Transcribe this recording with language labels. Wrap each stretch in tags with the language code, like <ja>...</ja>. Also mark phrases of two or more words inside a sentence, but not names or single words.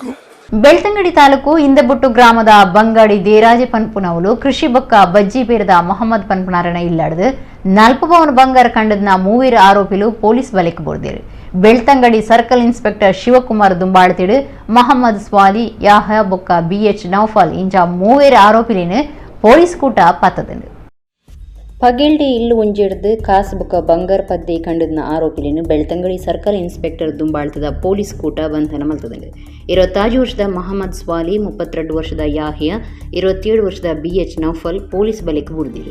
<tcy>ಬೆಳ್ತಂಗಡಿ ತಾಲೂಕು ಇಂದಬುಟ್ಟು ಗ್ರಾಮದ ಬಂಗಾಡಿ ದೇರಾಜ ಪನ್ಪುನವಲು ಕೃಷಿ ಬೊಕ್ಕ ಬಜ್ಜಿ ಪೇರದ ಮೊಹಮ್ಮದ್ ಪನ್ಪುನಾರಣ ಇಲ್ಲಾಡ್ದು 40 ಪವನ್ ಬಂಗಾರ ಕಂಡದ್ನ 3 ಆರೋಪಿಲು ಪೊಲೀಸ್ ಬಲೆಕ್ ಬೋರ್ದಿರು. ಬೆಳ್ತಂಗಡಿ</tcy> <en>circle inspector</en> <tcy>ಶಿವಕುಮಾರ್ ದುಂಬಾಳ್ತಿಡು ಮೊಹಮ್ಮದ್ ಸ್ವಾಲಿ, ಯಾಹ ಬೊಕ್ಕ BH ನೌಫಲ್ ಇಂಚ 3 ಆರೋಪಿಲೇನು ಪೊಲೀಸ್ ಕೂಟ ಪತ್ತದಂಡು. ಪಗೇಲ್ಡಿ ಇಲ್ಲು ಒಂಜಿಡ್ದು ಕಾಸು ಬೊಕ್ಕ ಬಂಗಾರ ಪದ್ದೆ ಕಂಡದ್ನ ಆರೋಪಿಲೇನು ಬೆಳ್ತಂಗಡಿ</tcy> <en>circle inspector</en> <tcy>ದುಂಬಾಳ್ತದ ಪೊಲೀಸ್ ಕೂಟ ಬಂಧನ ಮಲ್ತದಂಡು. 25 ವರ್ಷದ ಮೊಹಮ್ಮದ್ ಸ್ವಾಲಿ, 32 ವರ್ಷದ ಯಾಹಿಯ, 27 ವರ್ಷದ BH ನೌಫಲ್ ಪೊಲೀಸ್ ಬಲೆಕ್ ಬುಡ್ದಿರು.</tcy>